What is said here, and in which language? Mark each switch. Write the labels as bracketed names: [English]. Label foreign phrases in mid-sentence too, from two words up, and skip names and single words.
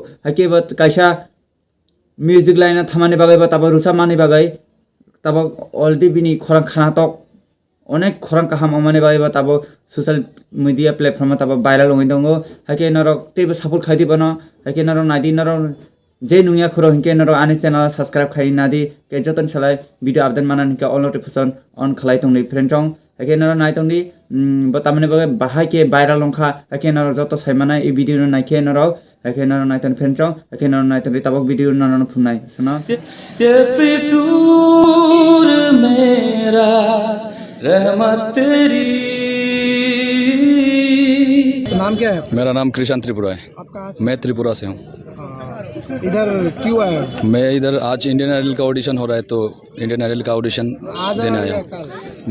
[Kok Borok] Ake bo kaisa [English] music line [Kok Borok] thamani bagai ba tabo rusa mani bagai tabo already bini khorang khana tok onek khorang kaham amani bagai ba tabo [English] social media platform [Kok Borok] tabo viral ongoi dongo hake norok tebo support khai dibano hake norok nadi norok je nuya khoro hinke norok ani [English] channel subscribe [Kok Borok] khai nadi ke joton salai [English] video update [Kok Borok] manan hinke [English] all notification on [Kok Borok] khlai tongni friend chong hake norok nai tongni ba tamani bagai bahai ke viral ongkha hake norok joto saimana ei video naikhe norok hake norok nai ton friend chong hake norok nai ton tabok video norok phunai suno [Hindi] ये फितूर मेरा रहमत तेरी। नाम क्या है? मेरा नाम कृष्ण त्रिपुरा है। आप कहाँ मैं त्रिपुरा से हूँ। इधर क्यों आए? मैं इधर आज इंडियन आइडल का ऑडिशन हो रहा है तो इंडियन आइडल का ऑडिशन देने आया हूँ।